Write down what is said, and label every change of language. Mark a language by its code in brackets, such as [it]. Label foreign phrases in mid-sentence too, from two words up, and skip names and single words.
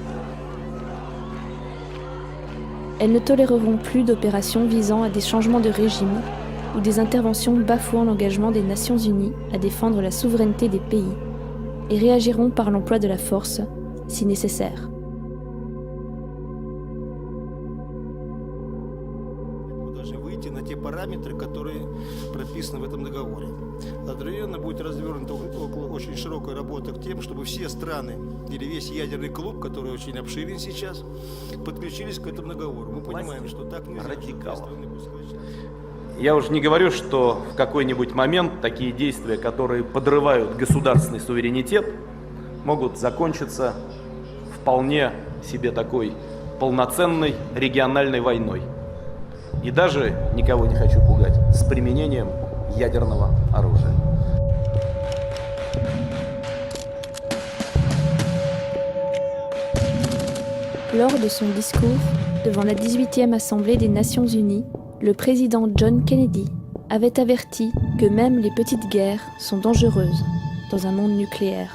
[fr] Elles ne toléreront plus d'opérations visant à des changements de régime ou des interventions bafouant l'engagement des Nations Unies à défendre la souveraineté des pays et réagiront par l'emploi de la force si nécessaire. [ru] Выйти на те параметры, которые прописаны в этом договоре. Одновременно будет развернута очень широкая работа к тем, чтобы все страны или весь ядерный клуб, который очень обширен сейчас, подключились к этому договору. Мы понимаем, что так нельзя. Я уже не говорю, что в какой-нибудь момент такие действия, которые подрывают государственный суверенитет, могут закончиться вполне себе такой полноценной региональной войной. И даже, никого не хочу пугать, с применением ядерного оружия. [fr] Lors de son discours devant la 18e Assemblée des Nations Unies, le président John Kennedy avait averti que même les petites guerres sont dangereuses dans un monde nucléaire.